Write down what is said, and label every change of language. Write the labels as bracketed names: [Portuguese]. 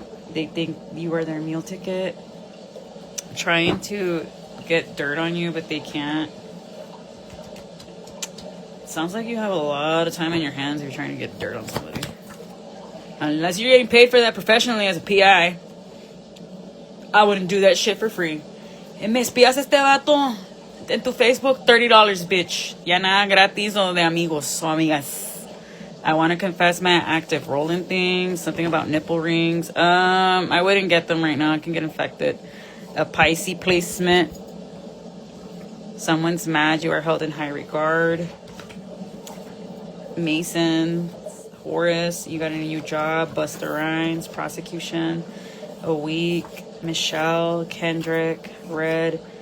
[English] They think you are their meal ticket. Trying to get dirt on you, but they can't. Sounds like you have a lot of time on your hands if you're trying to get dirt on somebody. Unless you're getting paid for that professionally as a PI. I wouldn't do that shit for free. [Spanish] Me espías este vato en tu Facebook, $30, bitch. Ya nada gratis o de amigos o amigas. [English] I want to confess my active rolling things. Something about nipple rings. I wouldn't get them right now. I can get infected. A Pisces placement. Someone's mad. You are held in high regard. Mason. Horus. You got a new job. Busta Rhymes. Prosecution. A week. Michelle. Kendrick. Red.